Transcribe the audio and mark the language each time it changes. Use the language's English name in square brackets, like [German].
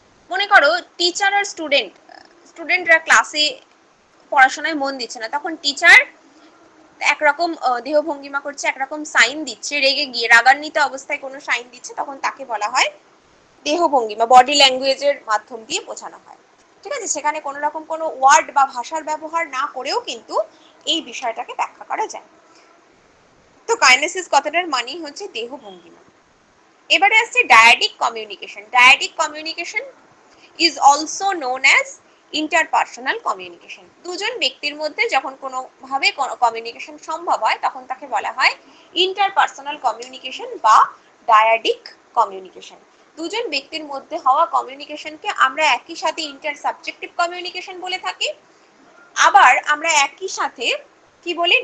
[Bangla] মনে করো টিচার আর স্টুডেন্টরা ক্লাসে পড়াশোনায় মন দিচ্ছে না, তখন টিচার একরকম দেহভঙ্গিমা করছে, একরকম সাইন দিচ্ছে, রেগে গিয়ে রাগান্বিত অবস্থায় কোনো সাইন দিচ্ছে, তখন তাকে বলা হয় দেহভঙ্গিমা, বডি ল্যাঙ্গুয়েজের মাধ্যম দিয়ে বোঝানো হয়। ঠিক আছে, সেখানে কোনো রকম কোনো ওয়ার্ড বা ভাষার ব্যবহার না করেও কিন্তু এই বিষয়টাকে ব্যাখ্যা করা যায়। তো কাইনেসিস কথাটার মানেই হচ্ছে দেহভঙ্গিমা। এবারে আসছে ডায়াডিক communication. [English] Dyadic communication is also known as interpersonal communication. [Bangla] দুজন ব্যক্তির মধ্যে যখন কোনোভাবে কমিউনিকেশন সম্ভব হয় তখন তাকে বলা হয় ইন্টারপার্সোনাল কমিউনিকেশন বা ডায়াডিক কমিউনিকেশন। দুজন ব্যক্তির মধ্যে হওয়া কমিউনিকেশনকে আমরা একই সাথে ইন্টার সাবজেক্টিভ কমিউনিকেশন বলে থাকি, আবার আমরা একই সাথে কি বলি?